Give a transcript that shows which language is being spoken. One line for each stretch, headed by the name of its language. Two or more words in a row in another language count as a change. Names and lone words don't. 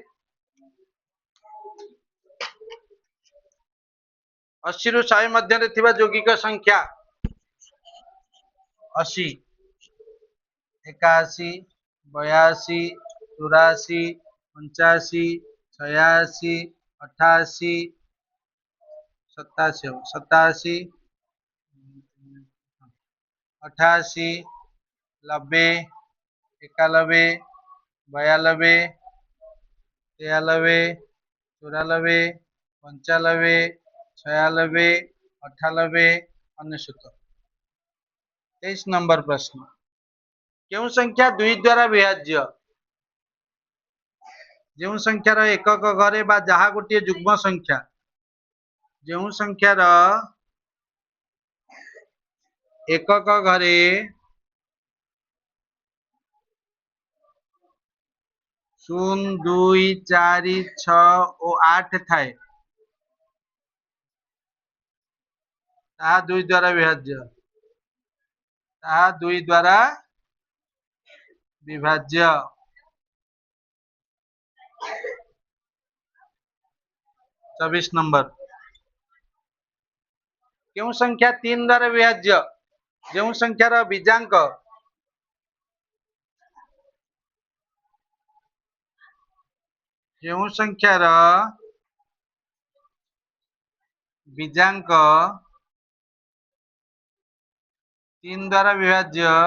Odia: 80 ରୁ 100 ମଧ୍ୟରେ ଥିବା ଯୌଗିକ ସଂଖ୍ୟା 80 81 82 84 85 86 88 87 87 88 90 91 92 93 94 95 96 98 99 23 ନମ୍ବର ପ୍ରଶ୍ନ କେଉଁ ସଂଖ୍ୟା 2 ଦ୍ୱାରା ବିଭାଜ୍ୟ ଯେଉଁ ସଂଖ୍ୟାର ଏକକ ଘରେ ବା ଯାହା ଗୋଟିଏ ଯୁଗ୍ମ ସଂଖ୍ୟା ଯେଉଁ ସଂଖ୍ୟାର ଏକକ ଘରେ 0 2 4 6 ଓ 8 ଥାଏ ତାହା 2 ଦ୍ୱାରା ବିଭାଜ୍ୟ ତାହା 2 ଦ୍ୱାରା ବିଭାଜ୍ୟ 24 ନମ୍ବର କେଉଁ ସଂଖ୍ୟା 3 ଦ୍ୱାରା ବିଭାଜ୍ୟ ଯେଉଁ ସଂଖ୍ୟାର ବିଜାଙ୍କ ଯେଉଁ ସଂଖ୍ୟାର ବିଜାଙ୍କ 3 ଦ୍ୱାରା ବିଭାଜ୍ୟ